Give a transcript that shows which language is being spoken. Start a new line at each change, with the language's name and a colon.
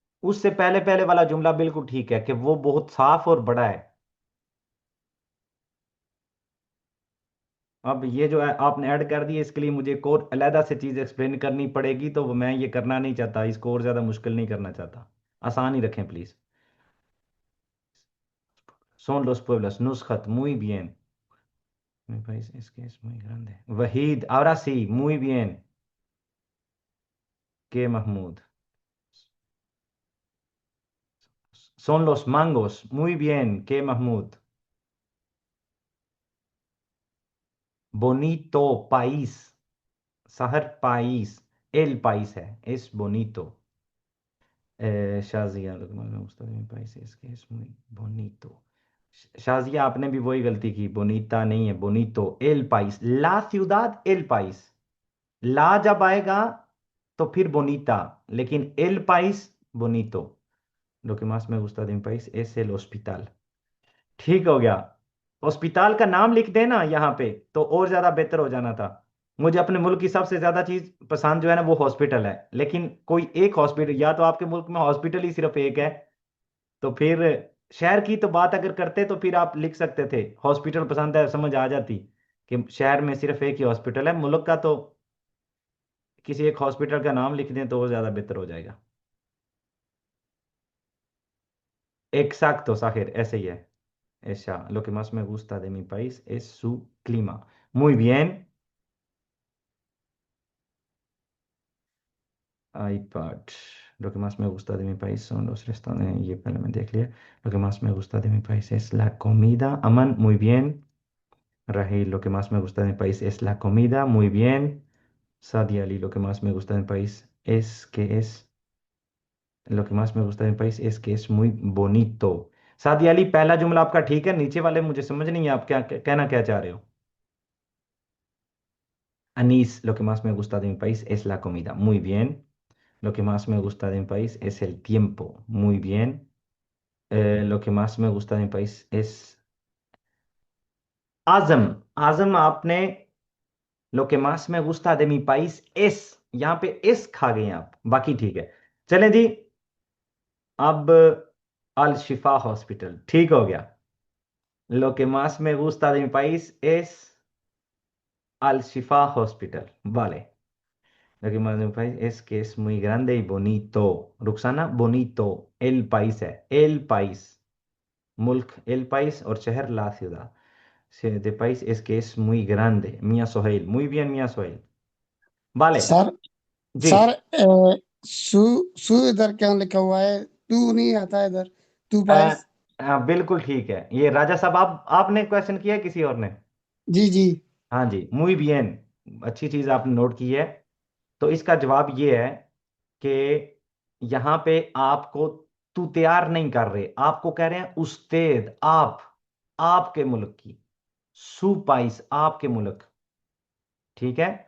Hindi: उससे पहले पहले वाला जुमला बिल्कुल ठीक है कि वो बहुत साफ और बड़ा है। अब ये जो है आपने ऐड कर दिया, इसके लिए मुझे एक और अलहदा से चीज एक्सप्लेन करनी पड़ेगी, तो वो मैं ये करना नहीं चाहता, इसको और ज्यादा मुश्किल नहीं करना चाहता। आसान ही रखें please.
Spanish: Son los pueblos, Nusrat, muy bien. Mi país es que es muy grande. Wahid, ahora sí, muy bien. Que Mahmoud. Son los mangos, muy bien. Que Mahmoud. Bonito país. Sahar país. El país es bonito. Shazia, lo que más me gusta de mi país es que es muy bonito.
Hindi: Shazia आपने भी वही गलती की, बोनीता नहीं है, बोनीतो, L price, ला ciudad L price. ला जब आएगा तो फिर बोनीता, लेकिन L price बोनीतो।
Spanish: Lo que más me gusta de mi país es el hospital।
Hindi: ठीक हो गया। हॉस्पिटल का नाम लिख देना यहाँ पे तो और ज्यादा बेहतर हो जाना था। मुझे अपने मुल्क की सबसे ज्यादा चीज पसंद जो है ना वो हॉस्पिटल है, लेकिन कोई एक हॉस्पिटल, या तो आपके मुल्क में हॉस्पिटल ही सिर्फ एक है, तो फिर शहर की तो बात अगर करते तो फिर आप लिख सकते थे हॉस्पिटल पसंद है, समझ आ जाती कि शहर में सिर्फ एक ही हॉस्पिटल है। मुल्क का तो किसी एक हॉस्पिटल का नाम लिख दें तो वो ज्यादा बेहतर हो जाएगा।
Spanish: Exacto, Sajer, ese ya. Esa, lo que más me gusta de mi país es su clima. Muy bien, iPad. Lo que más me gusta de mi país son los restaurantes.
Hindi: ये पहले मैं देख लिया।
Spanish: Lo que más me gusta de mi país es la comida. Aman, muy bien. Rahil, lo que más me gusta de mi país es la comida. Muy bien. Sadia Ali, lo que más me gusta de mi país es que es. Lo que más me gusta de mi país es que es muy bonito।
Hindi: Sadia Ali, पहला जुमला आपका ठीक है, नीचे वाले मुझे समझ नहीं है आप क्या कहना क्या चाह रहे हो।
Spanish: Anís, lo que más me gusta de mi país es la comida. Muy bien. Lo que más me gusta de mi país es el tiempo. Muy bien. Lo que más me gusta de mi país es आजम।
Hindi: आजम आपने
Spanish: lo que más me gusta de mi país es,
Hindi: यहाँ पे S खा गए हैं आप, बाकी ठीक है। चलें जी, अब अल शिफा हॉस्पिटल ठीक हो गया।
Spanish: Lo que más me gusta de mi país es al Shifa Hospital। Vale. Lo que más me parece es que es muy grande y bonito। रुखसाना, bonito, el país है, el país, मुल्क el país और शहर la ciudad। De país es que es muy grande।
Hindi: मियां Sohail, muy bien मियां Sohail.
Spanish: vale।
Hindi: Sir जी। Sir सु सु इधर क्यों लिखा हुआ है? तू नहीं आता इधर, तू पाइस। हाँ बिल्कुल ठीक है, ये राजा साहब आप आपने क्वेश्चन किया है किसी और ने? जी जी। हाँ जी,
Spanish: muy bien,
Hindi: अच्छी चीज आपने नोट की है। तो इसका जवाब ये है कि यहाँ पे आपको तू तैयार नहीं कर रहे, आपको कह रहे हैं उस्तेद, आप, आपके मुल्क की, सुपाइस, आपके मुल्क। ठीक है।